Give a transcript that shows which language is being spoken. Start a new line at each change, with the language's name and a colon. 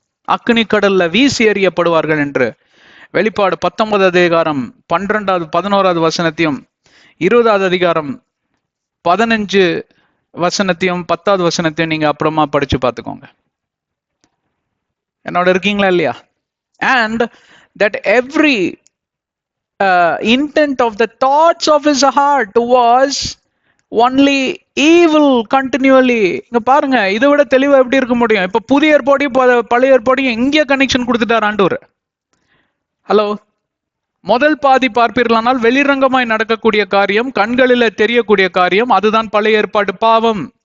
Tamil: அக்னி கடல்ல வீசி எறியப்படுவார்கள் என்று வெளிப்பாடு 19 அதிகாரம் 12வது 11வது வசனத்தையும் 20வது அதிகாரம் 15 வசனத்தையும் 10வது வசனத்தையும் நீங்க அப்புறமா படிச்சு பார்த்துக்கோங்க. என்னோட இருக்கீங்களா இல்லையா?
English: And that every intent of the thoughts of his heart was only evil continually.
Tamil: இங்க பாருங்க, இதை விட தெளிவா எப்படி இருக்க முடியும்? இப்ப புதிய ஏற்பாடையும் பழைய ஏற்பாடையும் எங்கே கனெக்ஷன் கொடுத்துட்டார் ஆண்டவர். ஹலோ, முதல் பாதி பார்ப்பீர்களானால் வெளிரங்கமாய் நடக்கக்கூடிய காரியம், கண்களில தெரியக்கூடிய காரியம், அதுதான் பழைய ஏற்பாடு பாவம்.